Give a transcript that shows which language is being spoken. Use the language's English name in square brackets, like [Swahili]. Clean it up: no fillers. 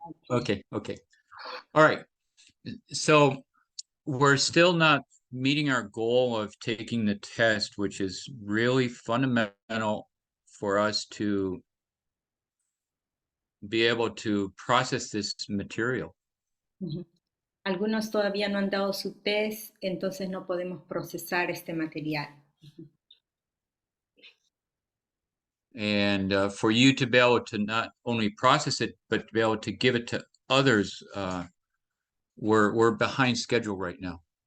[English] Okay. All right. So we're still not meeting our goal of taking the test, which is really fundamental for us to be able to process this material. [Spanish] Algunos todavía no han dado su test, entonces no podemos procesar este material. [English] And for you to be able to not only process it, but to be able to give it to others, we're behind schedule right now.